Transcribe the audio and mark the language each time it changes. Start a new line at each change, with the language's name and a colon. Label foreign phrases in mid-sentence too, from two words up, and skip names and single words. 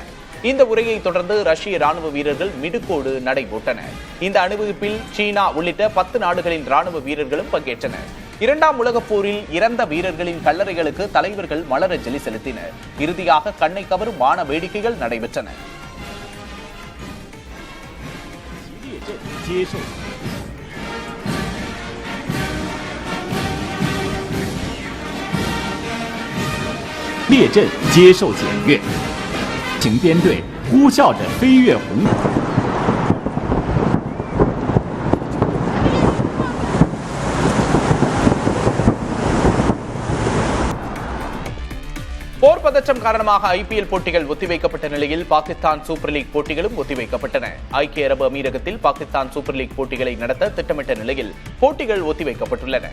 Tamil: இந்த உரையை தொடர்ந்து ரஷ்ய ராணுவ வீரர்கள் மிடுக்கோடு நடைபோட்டனர். இந்த அணிவகுப்பில் சீனா உள்ளிட்ட 10 நாடுகளின் ராணுவ வீரர்களும் பங்கேற்றனர். இரண்டாம் உலகப் போரில் இறந்த வீரர்களின் கல்லறைகளுக்கு தலைவர்கள் மலரஞ்சலி செலுத்தினர். இறுதியாக கண்ணை கவரும் வான வேடிக்கைகள் நடைபெற்றன.
Chinese: 行编队呼啸着飞越红海。
Tamil: போர் பதற்றம் காரணமாக ஐபிஎல் போட்டிகள் ஒத்திவைக்கப்பட்ட நிலையில் பாகிஸ்தான் சூப்பர் லீக் போட்டிகளும் ஒத்திவைக்கப்பட்டன. ஐக்கிய அரபு அமீரகத்தில் பாகிஸ்தான் சூப்பர் லீக் போட்டிகளை நடத்த திட்டமிட்ட நிலையில் போட்டிகள் ஒத்திவைக்கப்பட்டுள்ளன.